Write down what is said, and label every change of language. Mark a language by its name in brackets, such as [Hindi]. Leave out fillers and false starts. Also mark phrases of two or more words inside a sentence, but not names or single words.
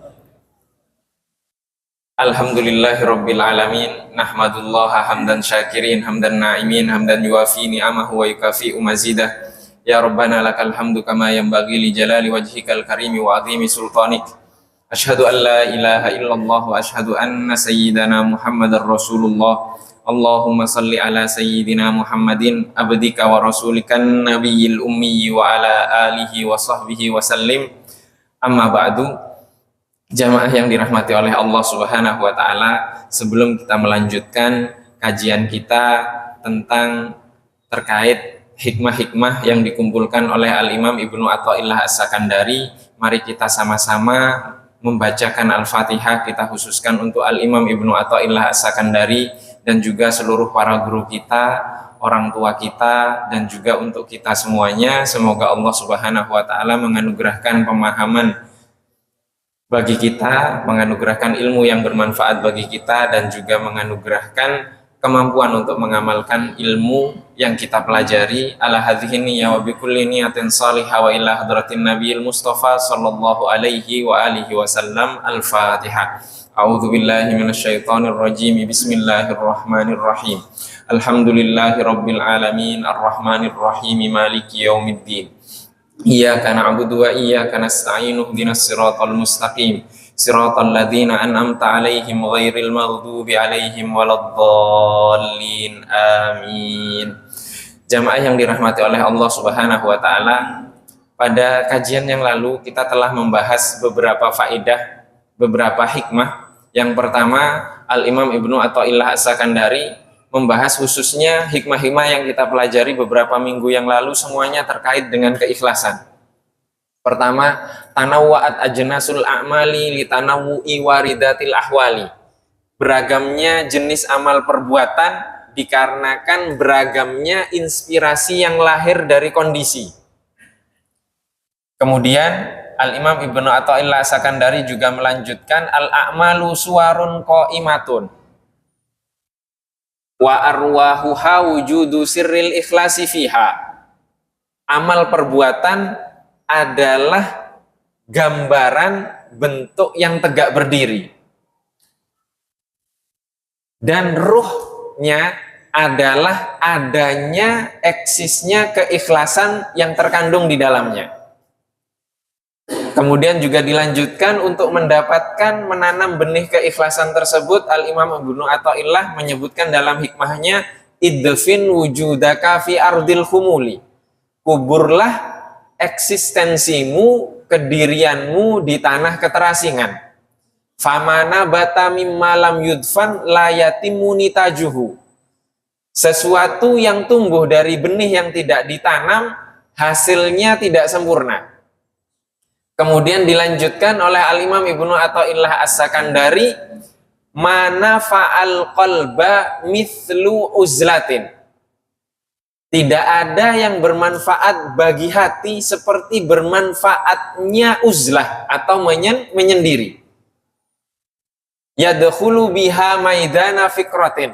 [Arabic] الحمد لله رب العالمين، نحمد الله حمدا شاكرين، حمدا ناعمين، حمدا يوافي نعمه ويكافئ مزيده. يا ربنا لك الحمد كما ينبغي لجلال وجهك الكريم وعظيم سلطانك. أشهد أن لا إله إلا الله وأشهد أن سيدنا محمدا رسول الله. اللهم صل على سيدنا محمد عبدك ورسولك النبي الأمي وعلى آله وصحبه وسلم. أما بعد. [Indonesian] Jamaah yang dirahmati oleh Allah [Arabic] سبحانه وتعالى, [Indonesian] sebelum kita melanjutkan kajian kita tentang terkait hikmah-hikmah yang dikumpulkan oleh Al-Imam Ibnu Athaillah As-Sakandari, mari kita sama-sama membacakan Al-Fatihah. Kita khususkan untuk Al-Imam Ibnu Athaillah As-Sakandari dan juga seluruh para guru kita, orang tua kita, dan juga untuk kita semuanya. Semoga Allah [Arabic] سبحانه وتعالى [Indonesian] menganugerahkan pemahaman bagi kita, menganugerahkan ilmu yang bermanfaat bagi kita, dan juga menganugerahkan kemampuan untuk mengamalkan ilmu yang kita pelajari. [Arabic] على هذه النية وبكل نية صالحة وإلى حضرة النبي المصطفى صلى الله عليه وآله وسلم. Al-Fatihah. أعوذ بالله من الشيطان الرجيم. بسم الله الرحمن الرحيم. الحمد لله رب العالمين، الرحمن الرحيم، مالك يوم الدين. إياك نعبد وإياك نستعين، اهدنا الصراط المستقيم، صراط الذين أنعمت عليهم غير المغضوب عليهم ولا الضالين. Amin. [Indonesian] Jamaah yang dirahmati oleh Allah [Arabic] سبحانه وتعالى, [Indonesian] pada kajian yang lalu kita telah membahas beberapa faedah, beberapa hikmah. Yang pertama, Al-Imam Ibnu Athaillah As-Sakandari membahas khususnya hikmah-hikmah yang kita pelajari beberapa minggu yang lalu, semuanya terkait dengan keikhlasan. Pertama, [Arabic] تنوعت أجناس الأعمال لتنوع واردات الأحوال. [Indonesian] Beragamnya jenis amal perbuatan dikarenakan beragamnya inspirasi yang lahir dari kondisi. Kemudian Al-Imam Ibnu Athaillah As-Sakandari juga melanjutkan [Arabic] الأعمال صور قائمة وأرواحها وجود سر الإخلاص فيها. [Indonesian] Amal perbuatan adalah gambaran bentuk yang tegak berdiri, dan ruhnya adalah adanya eksisnya keikhlasan yang terkandung di dalamnya. Kemudian juga dilanjutkan untuk mendapatkan menanam benih keikhlasan tersebut, Al-Imam Ibnu Athaillah menyebutkan dalam hikmahnya, [Arabic] ادفن وجودك في أرض الخمول. [Indonesian] Kuburlah eksistensimu, kedirianmu di tanah keterasingan. [Arabic] فما نبت مما لم يدفن لا يتم نتاجه. [Indonesian] Sesuatu yang tumbuh dari benih yang tidak ditanam, hasilnya tidak sempurna. Kemudian dilanjutkan oleh Al-Imam Ibnu Athaillah As-Sakandari, [Arabic] ما نفع القلب مثل عزلة. [Indonesian] Tidak ada yang bermanfaat bagi hati seperti bermanfaatnya uzlah atau menyendiri. [Arabic] يدخل بها ميدان فكرة.